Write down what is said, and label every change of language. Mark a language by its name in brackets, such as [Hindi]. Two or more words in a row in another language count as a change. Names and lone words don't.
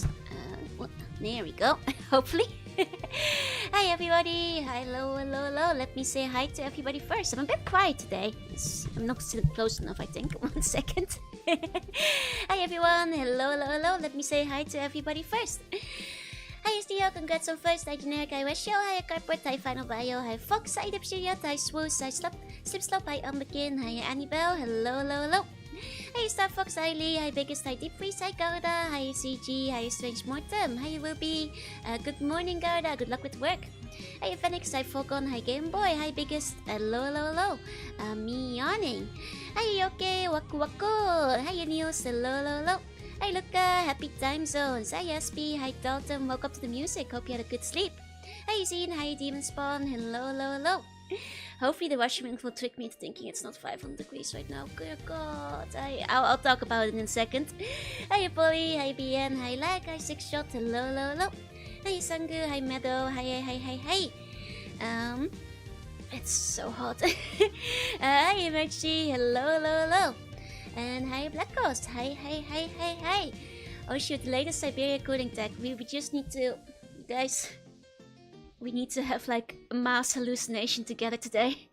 [English] There we go. Hopefully. Hi everybody. Hello, hello, hello. Let me say hi to everybody first. I'm a bit quiet today. I'm not sitting close enough, I think. 1 second. Hi everyone. Hello, hello, hello. Let me say hi to everybody first. Hi Stio, congrats on first. Hi Generic, hi Wesho, hi Carport, hi Final Bio, hi Fox, hi Dipsiriat, hi Swoos, hi Slipslop, hi Umbekin, hi Annibel, hello, hello, hello. Hi Star Fox, hi Lee, hi Biggest, hi Deep Freeze, hi Garda, hi CG, hi Strange Mortem, hi Ruby. Good morning Garda, good luck with work. Hi Phoenix, hi Falcon, hi Game Boy, hi Biggest, hello, hello, hello. Me yawning. Hi Yoke, Waku Waku, hi News, hello, hello, hello. Hi Luca, happy time zones. Hi SP, hi Dalton, welcome to the music. Hope you had a good sleep. Hi Zine, hi Demon Spawn, hello, hello, hello. Hopefully the washing will trick me into thinking it's not 500 degrees right now. Good God, I'll talk about it in a second. Hi Polly, hi BN, hi Lag, hi Six Shot, hello, hello, hello. Hi Sangu, hi Meadow, hi. It's so hot. Hi Emergy, hello, hello, hello. And hi Black Ghost, hi. Oh shoot, the latest Syberia cooling tech. We just need to, guys, we need to have like a mass hallucination together today.